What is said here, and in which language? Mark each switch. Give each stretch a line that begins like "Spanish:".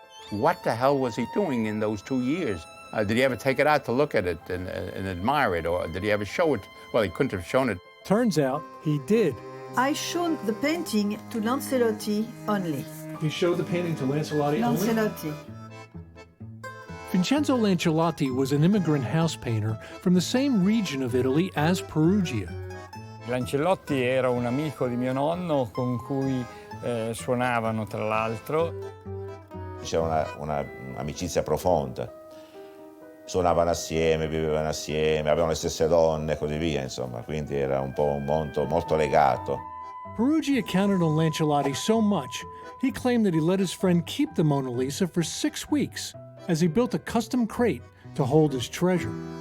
English: What the hell was he doing in those 2 years? Did he ever take it out to look at it and admire it, or did he ever show it? Well, he couldn't have shown it. Turns out he did. I showed the painting to Lancelotti only. You showed the painting to Lancelotti only? Lancelotti. Vincenzo Lancelotti was an immigrant house painter from the same region of Italy as Peruggia.
Italian: Lancelotti era un amico di mio nonno con cui suonavano, tra l'altro. C'era un'amicizia profonda. Suonavano assieme, vivevano assieme, avevano le stesse donne e così via, insomma, quindi era un po' un mondo molto legato.
English: Peruggia counted on Lancelotti so much, he claimed that he let his friend keep the Mona Lisa for 6 weeks as he built a custom crate to hold his treasure.